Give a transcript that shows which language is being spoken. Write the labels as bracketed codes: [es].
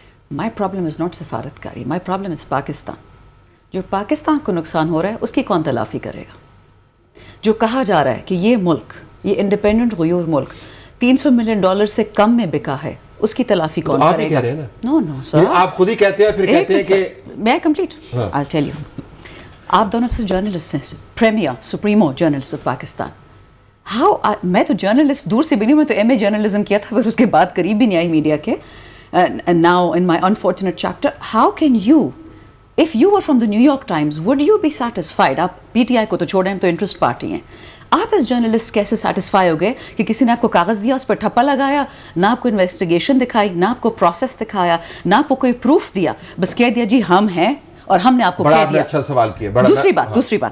[en] My problem is not سفارت کاری, my problem is Pakistan. [ur] جو پاکستان کو نقصان ہو رہا ہے اس کی کون تلافی کرے گا؟ جو کہا جا رہا ہے کہ یہ ملک, یہ انڈیپینڈنٹ غیور ملک $300 ملین سے کم میں بکا ہے, اس کی تلافی کون کرے گا؟ نو سر, آپ خود ہی کہتے ہیں پھر کہتے ہیں کہ میں [en] complete I tell you, [ur] آپ دونوں سے جرنلسٹ ہیں, پریمیئر سپریمو جرنلسٹ آف پاکستان. میں تو جرنلسٹ دور سے بھی نہیں, میں تو ایم اے جرنلزم کیا تھا, پھر اس کے بعد قریب بھی نہیں آئی میڈیا کے. [en] Now in my unfortunate chapter, how can you, if you were from the New York Times, would you be satisfied? [ur] آپ پی ٹی آئی کو تو چھوڑیں, ہم تو انٹرسٹ پارٹی ہیں. آپ ایز جرنلسٹ کیسے سیٹسفائی ہو گئے کہ کسی نے آپ کو کاغذ دیا, اس پر ٹھپا لگایا, نہ آپ کو انویسٹیگیشن دکھائی, نہ آپ کو پروسیس دکھایا, نہ آپ کو کوئی پروف دیا, بس کہہ دیا جی ہم ہیں اور ہم نے آپ کو کہہ دیا. اچھا سوال کیا. دوسری بات